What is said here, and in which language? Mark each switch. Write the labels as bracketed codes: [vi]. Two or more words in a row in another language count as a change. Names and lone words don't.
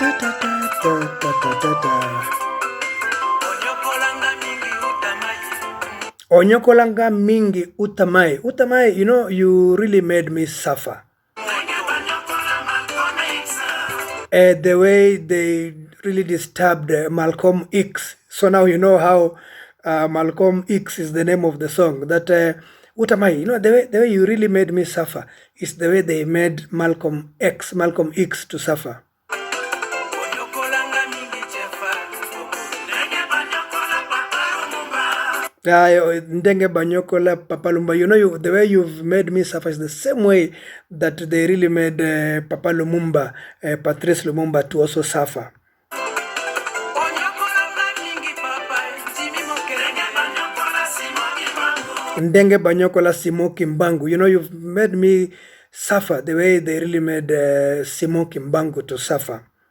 [ln] Onyokolanga mingi utamai. Utamai, [en] you know, you really made me suffer. The way they really disturbed Malcom X. So now you know how Malcom X is the name of the song. That Utamai, you know, the way you really made me suffer is the way they made Malcolm X to suffer. [ln] Ndenge banyokola Papalumba, [en] you know, the way you've made me suffer is the same way that they really made Papa Lumumba, Patrice Lumumba, to also suffer. [ln] Ndenge banyokola Simon Kimbangu, [en] you know, you've made me suffer the way they really made Simon Kimbangu to suffer.